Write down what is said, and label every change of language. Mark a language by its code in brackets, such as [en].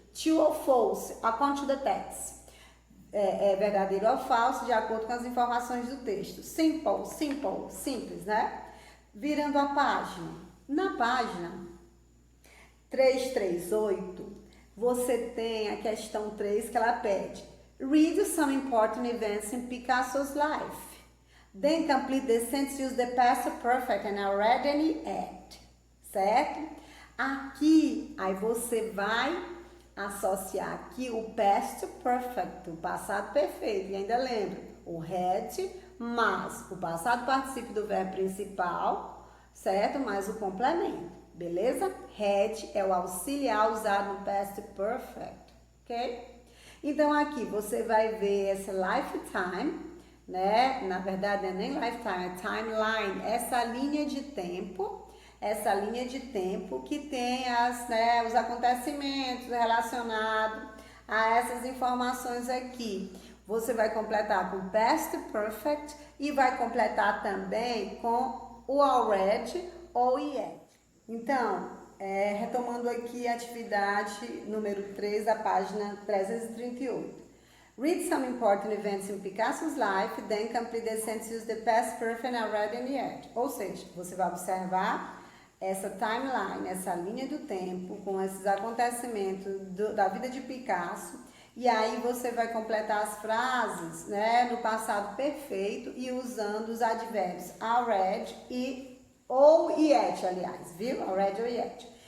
[en] True or false, according to the text. [pt] É verdadeiro ou falso, de acordo com as informações do texto. Simple, simples, né? Virando a página. Na página 338, você tem a questão 3 que ela pede. [en] Read some important events in Picasso's life. Then complete the sentence, use the past perfect and already at. [pt] Certo? Aqui, aí você vai associar aqui o past perfect, o passado perfeito. E ainda lembra, o had mais o passado participio do verbo principal, certo? Mais o complemento, beleza? Had é o auxiliar usado no past perfect, ok? Então aqui você vai ver essa lifetime, né? Na verdade não é nem lifetime, é timeline, essa linha de tempo que tem os acontecimentos relacionados a essas informações aqui. Você vai completar com past perfect e vai completar também com o already ou yet. Então, retomando aqui a atividade número 3 da página 338. [en] Read some important events in Picasso's life, then complete the sentence, use the past perfect, already and yet. [pt] Ou seja, você vai observar essa timeline, essa linha do tempo, com esses acontecimentos da vida de Picasso, e aí você vai completar as frases, né, no passado perfeito e usando os advérbios already ou yet, aliás, viu? Already ou yet.